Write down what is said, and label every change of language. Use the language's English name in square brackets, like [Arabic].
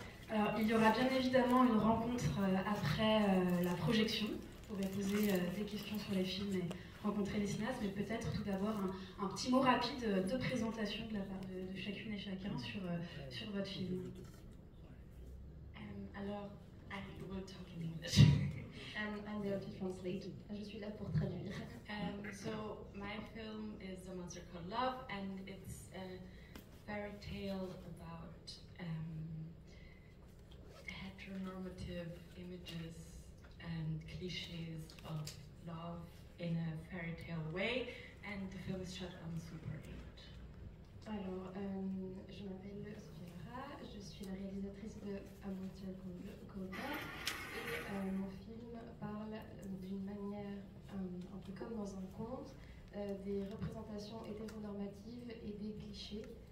[French] Alors, il y aura bien évidemment une rencontre après la projection. Vous pourrez poser des questions sur les films et rencontrer les cinéastes, mais peut-être tout d'abord un petit mot rapide de présentation de la part de chacune et chacun sur votre film. [English] Alors, I will talk in English. I'm there to translate. [French] Je suis là pour traduire. [English] So my film is A Monster Called Love, and it's a fairy tale about heteronormative images and cliches of love in a fairy tale way, and the film is shot on Super 8. [French] Alors, je m'appelle Sophia Lara, je suis la réalisatrice de A Monster Called Love, et mon film parle d'une manière un peu comme dans un conte, des représentations hétéronormatives et des clichés.